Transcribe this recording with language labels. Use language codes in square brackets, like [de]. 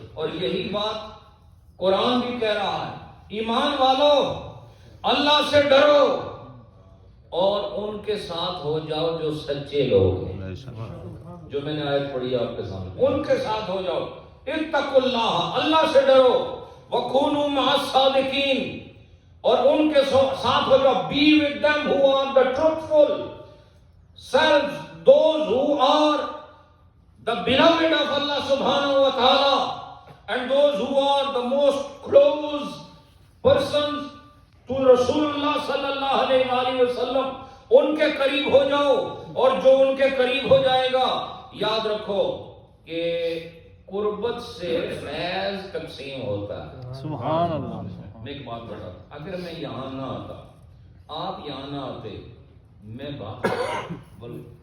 [ur] اور یہی بات قرآن بھی کہہ رہا ہے ایمان والو اللہ سے ڈرو اور ان کے ساتھ ہو جاؤ جو سچے لوگ ہیں. جو میں نے آیت پڑھی آپ کے سامنے، ان کے ساتھ ہو جاؤ. [ar] اتقوا اللہ، [ur] اللہ سے ڈرو. [ar] وَكُونُوا مَعَ الصَّادِقِينَ، [ur] اور ان کے ساتھ ہو جاؤ. [en] Be with them who are the truthful selves, those who are the beloved of Allah subhanahu wa ta'ala, and those who are the most close persons to Rasulullah sallallahu alayhi wa sallam. [ur] ان کے قریب ہو جاؤ، اور جو ان کے قریب ہو جائے گا یاد رکھو کہ قربت سے فیض تقسیم ہوتا ہے. سبحان اللہ. میں ایک بات بتاتا، اگر میں یہاں نہ آتا، آپ یہاں نہ آتے، میں بات بولو.